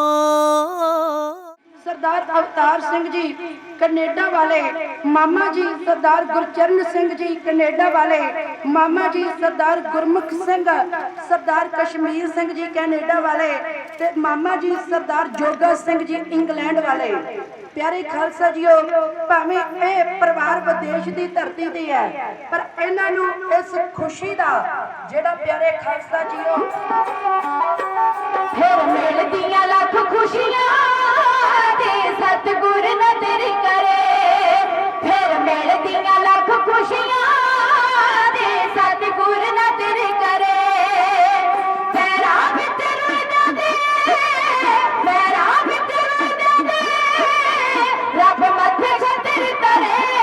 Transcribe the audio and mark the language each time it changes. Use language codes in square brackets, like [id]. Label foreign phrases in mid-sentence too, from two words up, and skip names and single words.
[pa] ਸਰਦਾਰ ਅਵਤਾਰ ਸਿੰਘ ਜੀ ਕਨੇਡਾ ਵਾਲੇ ਮਾਮਾ ਜੀ ਸਰਦਾਰ ਗੁਰਚਰਨ ਸਿੰਘ ਜੀ ਕਨੇਡਾ ਵਾਲੇ ਮਾਮਾ ਜੀ ਸਰਦਾਰ ਗੁਰਮੁਖ ਸਿੰਘ ਸਰਦਾਰ ਕਸ਼ਮੀਰ ਸਿੰਘ ਜੀ ਕਨੇਡਾ ਵਾਲੇ ਤੇ ਮਾਮਾ ਜੀ ਸਰਦਾਰ ਜੋਗਾ ਸਿੰਘ ਜੀ ਇੰਗਲੈਂਡ ਵਾਲੇ ਪਿਆਰੇ ਖ਼ਾਲਸਾ ਜੀਓ ਭਾਵੇਂ ਇਹ ਪਰਿਵਾਰ ਵਿਦੇਸ਼ ਦੀ ਧਰਤੀ ਤੇ ਹੈ ਪਰ ਇਹਨਾਂ ਨੂੰ ਇਸ ਖੁਸ਼ੀ ਦਾ ਜਿਹੜਾ ਪਿਆਰੇ ਖਾਲਸਾ ਜੀਓ ਫਿਰ ਮਿਲਦੀਆਂ ਲੱਖ ਖੁਸ਼ੀਆਂ ਦੇ ਸਤਗੁਰ ਨਦਰ ਕਰੇ ਫਿਰ ਮਿਲਦੀਆਂ ਲੱਖ ਖੁਸ਼ੀਆਂ ਦੇ ਸਤਗੁਰ ਨਦਰ ਕਰੇ ਪੈਰਾਂ ਵਿਚ ਰੁਲਦਾ ਦੇ ਪੈਰਾਂ ਵਿਚ ਰੁਲਦਾ ਦੇ ਰੱਬ ਮੱਥੇ ਛਤਰ ਕਰੇ